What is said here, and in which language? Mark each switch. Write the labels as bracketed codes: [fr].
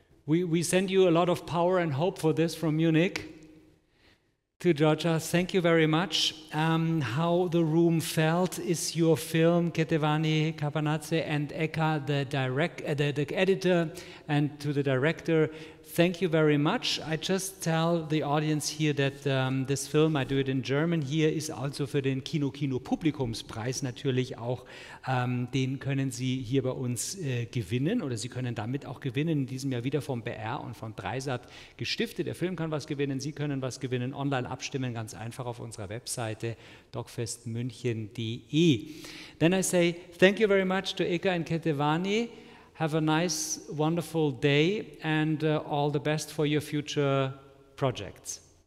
[en] We send you a lot of power and hope for this from Munich to Georgia. Thank you very much. How the Room Felt is your film, Ketevan, Kapanadze, and Eka, the editor, and to the director. Thank you very much. I just tell the audience here that this film, I do it in German here, [de] ist also für den Kino-Publikumspreis natürlich auch, den können Sie hier bei uns gewinnen, oder Sie können damit auch gewinnen, in diesem Jahr wieder vom BR und vom Dreisat gestiftet. Der Film kann was gewinnen, Sie können was gewinnen, online abstimmen, ganz einfach auf unserer Webseite DOK.fest-münchen.de. [en] Then I say thank you very much to Eka and Ketevan. Have a nice, wonderful day, and all the best for your future projects.